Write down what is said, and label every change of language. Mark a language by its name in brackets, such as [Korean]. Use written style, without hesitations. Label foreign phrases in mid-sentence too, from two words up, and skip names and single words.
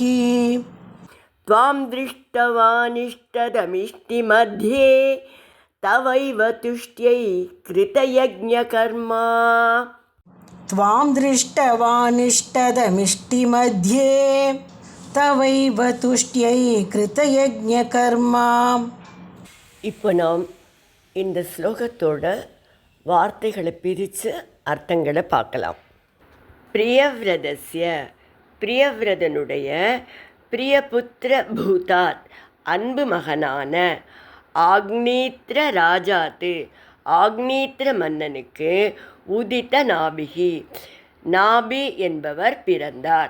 [Sanskrit] त्वां दृष्टवानिष्टदमिष्टिमध्ये, तवैव तुष्ट्यै कृतयज्ञकर्मा, त्वां दृष्टवानिष्टदमिष्टिमध्ये, तवैव तुष्ट्यै कृतयज्ञकर्मा. [Tamil] இப்போ நாம் இந்த ஸ்லோகத்தோட வார்த்தைகளை பிரித்து அர்த்தங்களை பார்க்கலாம். பிரியவ்ரதஸ்ய, பிரியவ்ரதனுடைய, பிரியபுத்திர பூதாத், அன்பு மகனான, ஆக்னீத்ர ராஜாத்து, ஆக்னீத்ர மன்னனுக்கு, உதித்த நாபிகி, நாபி என்பவர் பிறந்தார்.